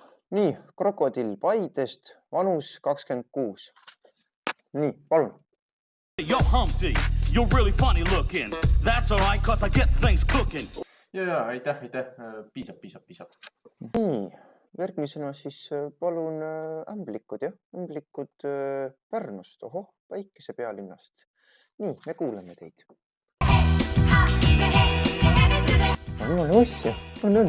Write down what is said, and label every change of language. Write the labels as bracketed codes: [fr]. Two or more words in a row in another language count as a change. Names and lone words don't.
[et] Nii, krokodill Paidest, vanus 26. Nii, palun. [en] Yo, Humpty, you're really funny looking. That's all right, cause I get things cooking. [et] Ja, aitäh. Piisab. Nii, järgmisena siis palun ämblikud, jah? Ämblikud Pärnust, ohoh, väikese pealinnast. Nii, me kuuleme teid. On osja, on.